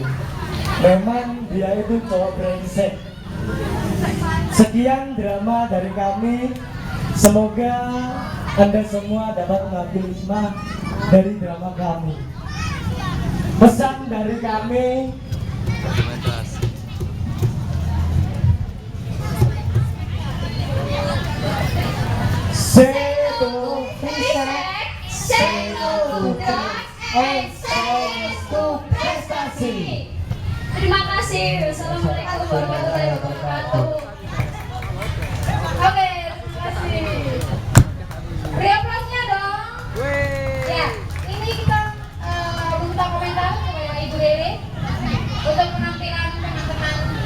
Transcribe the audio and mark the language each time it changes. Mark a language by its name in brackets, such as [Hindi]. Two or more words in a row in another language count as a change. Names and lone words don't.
[Indonesian] Memang dia itu cowok brengsek. Sekian drama dari kami. Semoga Anda semua dapat mengambil hikmah dari drama kami. Pesan dari kami, [English] say to respect, say no to drugs, and say to prestasi. [Indonesian] Terima kasih. [Arabic] السلام عليكم ورحمة الله وبركاته. [Indonesian] Oke, terima kasih. Beri aplausnya dong. Ya, ini kita minta komentar kepada Ibu Dewi untuk penampilan teman-teman.